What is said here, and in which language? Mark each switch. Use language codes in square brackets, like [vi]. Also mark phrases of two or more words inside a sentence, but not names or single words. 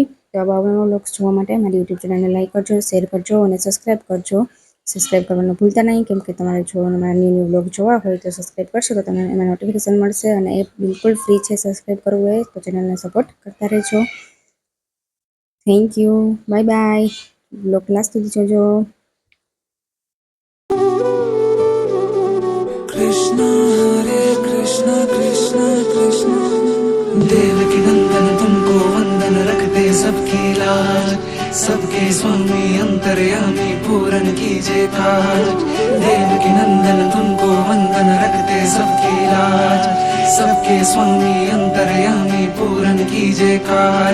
[gu] તો આવા વ્લોગ્સ જોવા માટે મારી યુટ્યુબ ચેનલને લાઈક કરજો, શેર કરજો અને સબસ્ક્રાઈબ કરજો. સબસ્ક્રાઈબ કરવાનું ભૂલતા નહીં, કેમ કે તમારે જો મારા ન્યૂ વ્લોગ જોવા હોય તો સબસ્ક્રાઈબ કરશો તો તમને એમાં નોટિફિકેશન મળશે. અને એ બિલકુલ ફ્રી છે સબસ્ક્રાઈબ કરવું એ. તો ચેનલને સપોર્ટ કરતા રહેજો. [en] thank you, bye bye. vlog last [gu] સુધી જોજો. [hi] कृष्ण हरे कृष्ण कृष्ण कृष्ण देवकी नंदन तुमको वंदन रखते सबकी लाज, सबके स्वामी अंतर्यामी पूरन कीजिए काज। देवकी नंदन तुमको वंदन रखते सबकी लाज, सबके स्वामी अंतर्यामी पूरन कीजिए काज।